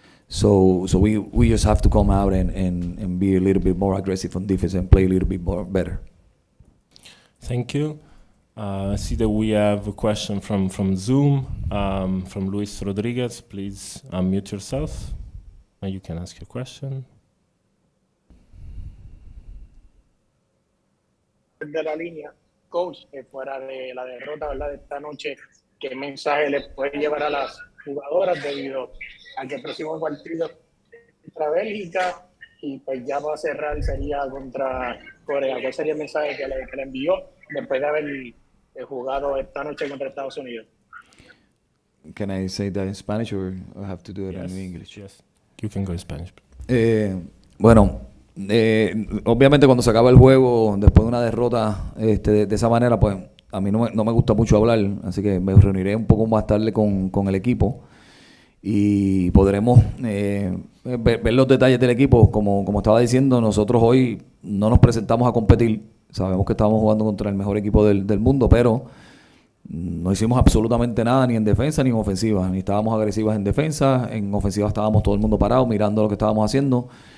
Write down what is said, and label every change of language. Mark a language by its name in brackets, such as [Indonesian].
[English] So we just have to come out and be a little bit more aggressive on defense and play a little bit more better. Thank you. I see that we have a question from Zoom, from Luis Rodriguez. Please unmute yourself and you can ask your question. [Spanish] De la línea, coach, fuera de la derrota, ¿verdad?, de esta noche, ¿qué mensaje le puede llevar a las jugadoras debido a que el próximo partido contra Bélgica y pues ya va a cerrar sería contra Corea? ¿Cuál sería el mensaje que le envió después de haber jugado esta noche contra Estados Unidos? [English] Can I say that in Spanish or I have to do it in English? Yes, you can go in Spanish. [Spanish] Bueno. Obviamente cuando se acaba el juego después de una derrota de esa manera, pues a mí no me gusta mucho hablar, así que me reuniré un poco más tarde con el equipo y podremos ver los detalles del equipo. Como estaba diciendo, nosotros hoy no nos presentamos a competir, sabemos que estábamos jugando contra el mejor equipo del mundo, pero no hicimos absolutamente nada ni en defensa ni en ofensiva, ni estábamos agresivas en defensa, en ofensiva estábamos todo el mundo parado mirando lo que estábamos haciendo.